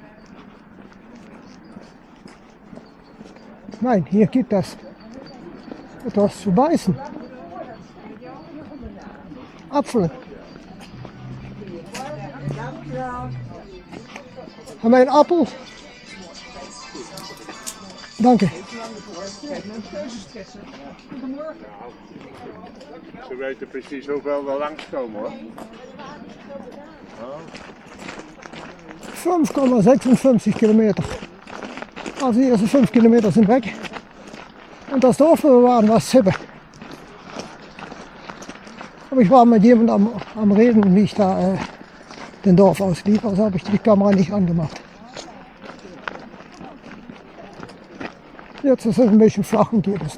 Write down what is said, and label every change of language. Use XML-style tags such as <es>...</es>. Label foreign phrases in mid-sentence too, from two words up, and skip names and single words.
<de>Nein, hier gibt es etwas zu beißen. Apfel. Haben wir einen Apfel? Danke.</de> <nl>Ze weten precies hoeveel we langskomen hoor.</nl> <de>5,56 Kilometer. Also die ersten 5 Kilometer sind weg. Und das Dorf, wo wir waren, war Sibbe. Aber ich war mit jemandem am Reden, wie ich da den Dorf auslief. Also habe ich die Kamera nicht angemacht. Jetzt ist es ein bisschen flach und geht es.</de>